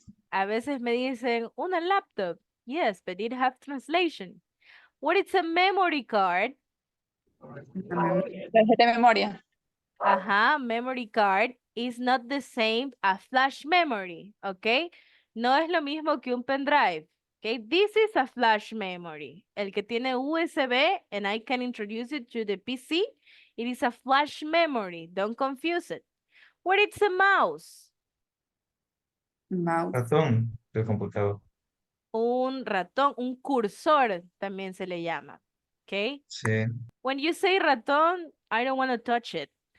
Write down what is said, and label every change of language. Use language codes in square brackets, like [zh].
[es] A veces me dicen una laptop. [en] Yes, but it has translation. What is a memory card? [es] Tarjeta de memoria. [en] Ajá, memory card is not the same as flash memory, okay? [es] No es lo mismo que un pendrive, okay? [en] This is a flash memory. El que tiene USB, and I can introduce it to the PC, it is a flash memory. Don't confuse it. What is a mouse? Mouse. [es] Ratón del computador. Un ratón, un cursor también se le llama, okay? Sí. [en] When you say ratón, I don't want to touch it.